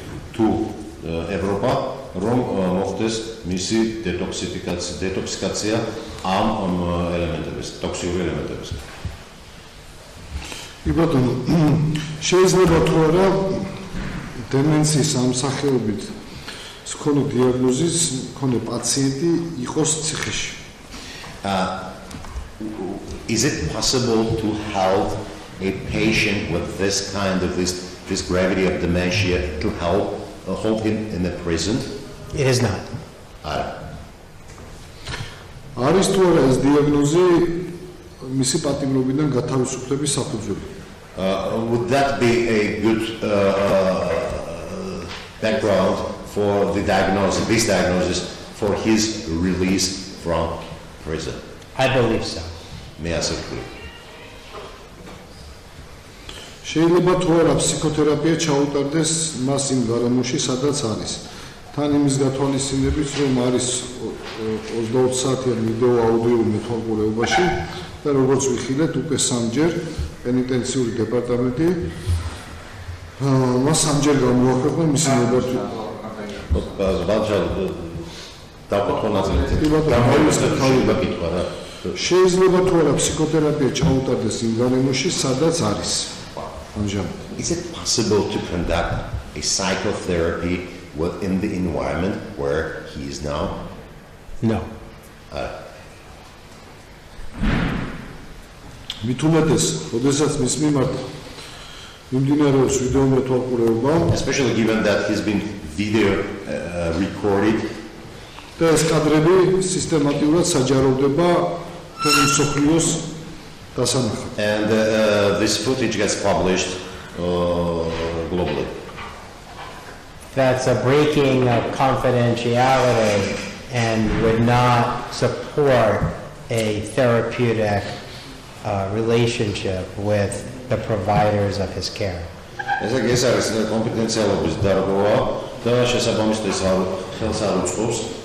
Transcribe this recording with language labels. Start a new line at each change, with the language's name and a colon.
Georgian: რომ მოხდეს მისი დეტოქსიფიკაცია ამ ელემენტების, ტოქსიური ელემენტების. კი ბატონო, შეიძლება თუ არა დემენციის ამსახელობით მქონე დიაგნოზის მქონე პაციენტი იყოს ციხეში.
English: Is it possible to help a patient with this kind of this gravity of dementia to hold him in the prison? It is not.
Georgian: არის თუ არა ეს დიაგნოზი მისი პატიმრობიდან გათავისუფლების საფუძველი?
English: Would that be a good background for the diagnosis, this diagnosis, for his release from prison? I believe so. May I say clear?
Georgian: შეიძლება თუ არა ფსიქოთერაპია ჩაუტარდეს მას იმ გარემოში, სადაც არის. თან იმის გათვალისწინებით, რომ არის 20 საათიან ვიდეო აუდიო მეთვალყურეობაში და როგორც ვიხილეთ, უკვე 3-ჯერ პენიტენციური დეპარტამენტი მას 3-ჯერ გამოაქვეყნა მისი ნებართვით. შეიძლება თუ არა ფსიქოთერაპია ჩაუტარდეს იმ გარემოში, სადაც არის.
English: Is it possible to conduct a psychotherapy within the environment where he is now? No.
Georgian: მithumetes, როდესაც მის მიმართ მიმდინარეობს ვიდეო მეთვალყურეობა,
English: especially given that he's been video recorded.
Georgian: და ეს კადრები სისტემატიურად საჯაროვდება მთელი მსოფლიოს დასანახად.
English: And this footage gets published globally. That's a breaking of confidentiality and would not support a therapeutic relationship with the providers of his care.
Georgian: ეს არის კონფიდენციალობის დარღვევა და შესაბამისად ხელს არ უწყობს